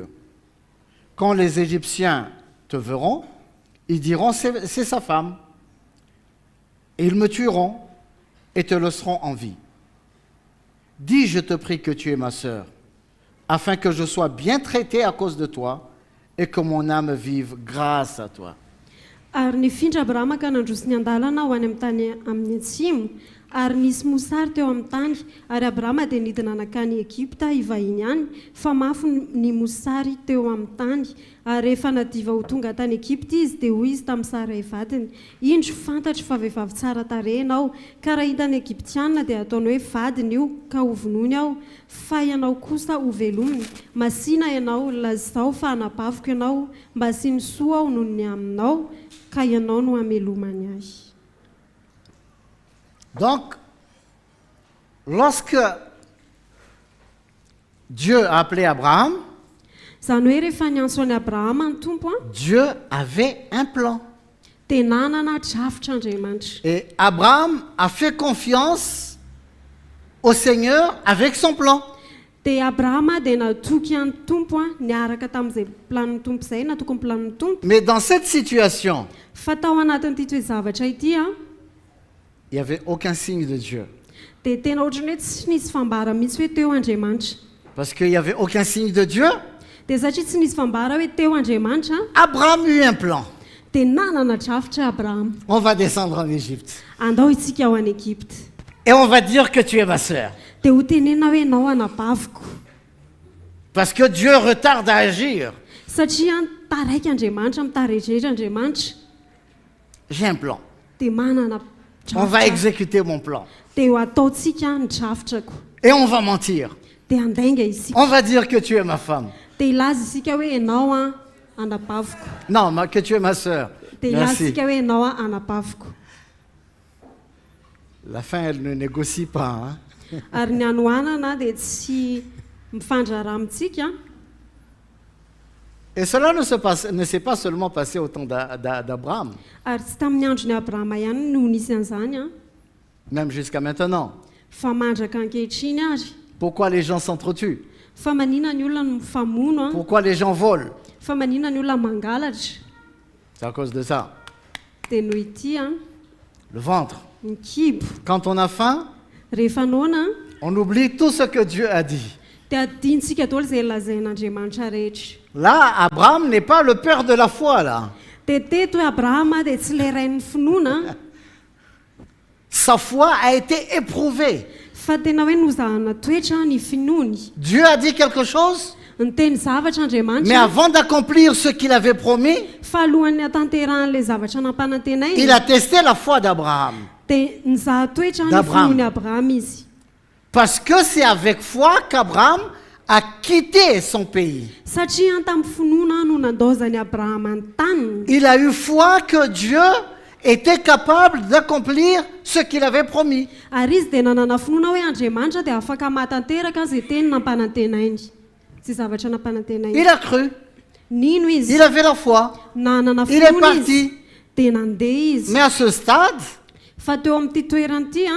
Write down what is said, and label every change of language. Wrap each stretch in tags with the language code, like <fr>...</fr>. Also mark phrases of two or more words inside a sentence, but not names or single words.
<fr>Quand les Égyptiens te verront, ils diront, c'est sa femme. Et ils me tueront et te laisseront en vie. Dis, je te prie que tu es ma sœur, afin que je sois bien traité à cause de toi et que mon âme vive grâce à toi. »</fr> <mg>Ary nifindra Abrahama ka nandroso ny an-dalana ho any amin'ny tany amin'ny atsimo, ary nisy mosary teo amin'ny tany, ary Abrahama dia nidina nakany Egipta hivahiny any, fa mafy ny mosary teo amin'ny tany. Ary rehefa nadiva ho tonga tany Egipta izy dia hoy izy tamin'ny Sarai vadiny, indro fantatro fa vehivavy tsara tarehy ianao, ka raha hitany Egiptianina dia ataony hoe vadiny io ka ho vonoiny aho, fa ianao kosa ho velominy. Masina ianao, lazao fa hanapaviko ianao, mba sy ny soa aho noho ny aminao, ka ianao no hamelomany ahy.</mg> <fr>Donc, lorsque Dieu a appelé Abraham,</fr> <mg>Zany hoe rehefa niantso any Abrahama ny tompo</mg> <fr>Dieu avait un plan.</fr> <mg>dia nanana drafitr'Andriamanitra.</mg> <fr>Et Abraham a fait confiance au Seigneur avec son plan.</fr> <mg>Dia Abrahama dia natoky any tompo niaraka tamin'izay planon'ny tompo izay, natoky ny planon'ny tompo.</mg> <fr>Mais dans cette situation,</fr> <mg>Fa tao anatin'ity toe-zavatra ity</mg> <fr>il n'y avait aucun signe de Dieu.</fr> <mg>dia tena ohatrany hoe tsy nisy fambara mihitsy hoe teo Andriamanitra.</mg> <fr>Parce qu'il n'y avait aucun signe de Dieu,</fr> <mg>Dia satria tsy nisy fambara hoe teo Andriamanitra,</mg> <fr>Abraham eut un plan.</fr> <mg>dia nanana drafitra Abrahama.</mg> <fr>On va descendre en Égypte.</fr> <mg>Andao isika ao any Egipta.</mg> <fr>Et on va dire que tu es ma sœur.</fr> <mg>Dia ho tenena hoe ianao anabaviko.</mg> <fr>Parce que Dieu retarde à agir.</fr> <mg>Satria taraiky Andriamanitra, mitarehitrehitra Andriamanitra,</mg> <fr>J'ai un plan.</fr> <mg>dia manana</mg> <fr>On va</fr> <mg>drafitra.</mg> <fr>exécuter mon plan.</fr> <mg>Dia ho ataontsika ny drafitrako.</mg> <fr>Et on va mentir.</fr> <mg>Dia andainga isika.</mg> <fr>On va dire que tu es ma femme.</fr> <mg>Dia ilaza isika hoe ianao anabaviko.</mg> <fr>Non, que tu es ma sœur.</fr> <mg>Dia ilaza</mg> <fr>Merci.</fr> <mg>isika hoe ianao anabaviko.</mg> <fr>La fin, elle ne négocie pas. Hein?</fr> <mg>Ary ny anohanana dia tsy mifandraraha amintsika.</mg> <fr>Et cela ne s'est pas seulement passé au temps d'Abraham,</fr> <mg>Ary tsy tamin'ny andron'ny Abrahama ihany no nisy an'izany a,</mg> <fr>même jusqu'à maintenant.</fr> <mg>fa mandraka ankehitriny ary.</mg> <fr>Pourquoi les gens s'entretuent?</fr> <mg>Fa maninona ny olona no mifamono a,</mg> <fr>Pourquoi les gens volent?</fr> <mg>fa maninona ny olona mangalatra.</mg> <fr>C'est à cause de ça.</fr> <mg>Dia noho ity a,</mg> <fr>Le ventre.</fr> <mg>ny kibo.</mg> <fr>Quand on a faim,</fr> <mg>Rehefa noana</mg> <fr>on oublie tout ce que Dieu a dit.</fr> <mg>dia adintsika daholo izay lazain'Andriamanitra rehetra.</mg> <fr>Là, Abraham n'est pas le père de la foi, là.</fr> <mg>Dia teto hoe Abrahama dia tsy ilay iray ny finoana,</mg> <fr>Sa foi a été éprouvée.</fr> <mg>fa tena hoe nozahana toetra ny finoany.</mg> <fr>Dieu a dit quelque chose,</fr> <mg>Niteny zavatra</mg> <fr>mais</fr> <mg>Andriamanitra,</mg> <fr>avant d'accomplir ce qu'il avait promis,</fr> <mg>fa alohan'ny hatanteran'ilay zavatra</mg> <fr>il</fr> <mg>nampanantenainy</mg> <fr>a testé la foi d'Abraham.</fr> <mg>dia nizaha toetra ny</mg> <fr>D'Abraham.</fr> <mg>finoany Abrahama izy.</mg> <fr>Parce que c'est avec foi qu'Abraham a quitté son pays.</fr> <mg>Satria any tamin'ny finoana no nandaozany Abrahama ny taniny.</mg> <fr>Il a eu foi que Dieu était capable d'accomplir ce qu'il avait promis.</fr> <mg>Ary izy dia nanana finoana hoe Andriamanitra dia afaka mahatanteraka izay teny nampanantenainy, sy zavatra nampanantenainy.</mg> <fr>Il a cru,</fr> <mg>Nino izy?</mg> <fr>il avait la foi,</fr> <mg>Nanana</mg> <fr>il est</fr> <mg>finoana izy</mg> <fr>parti.</fr> <mg>dia nandeha izy.</mg> <fr>Mais à ce stade,</fr> <mg>Fa teo amin'ity toerana ity a</mg>